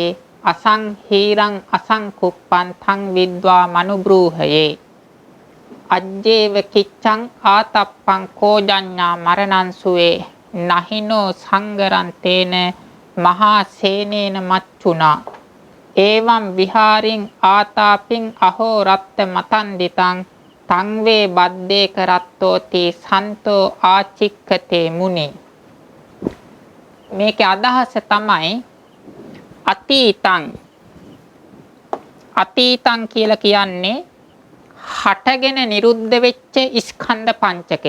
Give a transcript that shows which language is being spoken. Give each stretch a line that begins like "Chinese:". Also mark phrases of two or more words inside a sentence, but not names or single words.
Pali: අසංහීරං අසංකුප්පං තං විද්වා මනුබ්‍රූහයේ අජ්ජේව කිච්ඡං ආතප්පං කෝජඤ්ඤා මරණං සුවේ නහිනෝ සංගරං තේන මහා සේනේන මච්චුනා එවං විහාරින් ආතාපින් අහෝ රත්ත මතන්දිතං තං වේ බද්දේක රත්තෝති සන්තෝ ආචික්ඛතේ මුනි
Sinhala: මේකේ අදහස තමයි අතීතං කියලා කියන්නේ හටගෙන නිරුද්ධ වෙච්ච ස්කන්ධ පංචකය